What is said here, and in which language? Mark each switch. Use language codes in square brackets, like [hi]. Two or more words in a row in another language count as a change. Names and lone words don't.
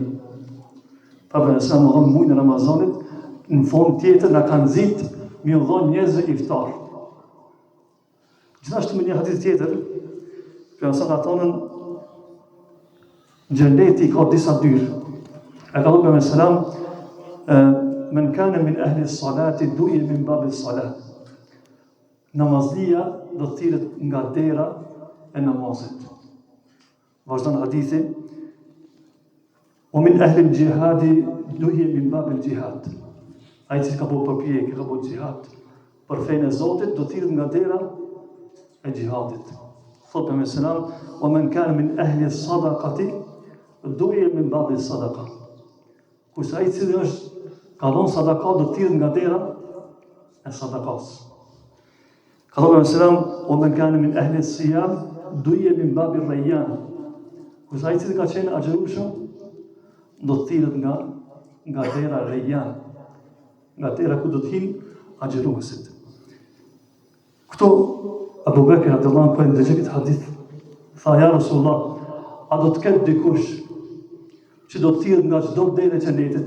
[sq] Pa përsa më dhënë muajin e Ramazanit, në fond tjetër na kanë nxit mi u dhënë njerëzve iftar. Gjithashtu me një hadith tjetër, pejgamberi ka thonë, xheneti ka disa dyrë. E ka thonë pejgamberi [ar] من كان من أهل الصلاة دعي من باب الصلاة. [sq] Namazlia do të thirret nga dera e namazit. Vazhdon hadithi, [ar] و من أهل الجهاد دعي من باب الجهاد. [sq] Ai që ka bëu përpjekje, ka bëu xihad për fenë e Zotit, do të thirret nga dera e xihadit. Thotë pejgamberi, [ar] و من كان من أهل الصدقة دعي من باب الصدقة. [sq] Kurse ai që është ka dhënë sadaka do të thirret nga dera e sadakas. Ka thonë pejgamberi, [ar] و من كان من أهل الصيام دعي من باب الريان. [sq] Kurse ai që ka qenë agjërueshëm do të thirret nga dera Rayyan, nga dera ku do të hinë agjëruesit. Këto Abu Bekr [ar] رضي الله عنه [sq] kur ndëgjoi këtë hadith, tha [ar] يا رسول الله, [sq] a do të ketë dikush që do të thirret nga çdo derë e xhenetit?